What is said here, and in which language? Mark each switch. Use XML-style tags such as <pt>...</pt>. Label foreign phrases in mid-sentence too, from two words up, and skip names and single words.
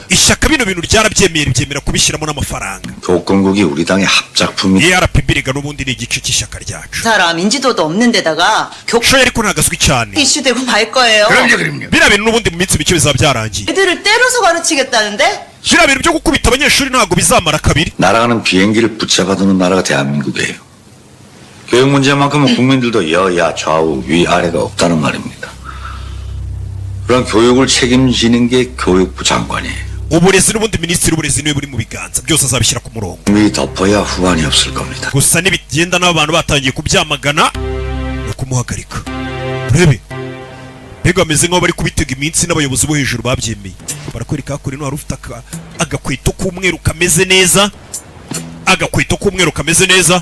<rw>ishyaka bino bintu ryarabyemeye ryemera kubishyiramo n'amafaranga.</rw> <ko>교권국이 우리 당의 합작품이.</ko> <rw>ERPB riga n'ubundi ni igice cy'ishyaka ryacu.</rw> <ko>사람 인지도도 없는 데다가</ko> <rw>Choi ariko ntabwo azwi cyane.</rw> <ko>이슈되고 말 거예요. 그럼요.</ko> <rw>biriya bintu n'ubundi mu minsi mike bizaba byarangiye.</rw> <ko>애들을 때려서 가르치겠다는데?</ko> <rw>biriya bintu byo gukubita abanyeshuri ntabwo bizamara kabiri.</rw> <ko>날아가는 비행기를 붙잡아두는 나라가 대한민국이에요. 교육 문제만큼은 국민들도 여야 좌우 위아래가 없다는 말입니다. 그런 교육을 책임지는 게 교육부 장관이에요.</ko> <rw>uburezi n'ubundi minisitiri w'uburezi niwe buri mu biganza byose azabishyira ku murongo.</rw> <ko>국민이 덮어야 후환이 없을 겁니다.</ko> <rw>gusa nibigenda n'abantu batangiye kubyamagana no kumuhagarika. urebe mbega bameze nk'aho bari kubitega iminsi n'abayobozi bo hejuru babyemeye. barakwereka kuri no hari ufite agakweto k'umweru kameze neza, agakweto k'umweru kameze neza.</rw>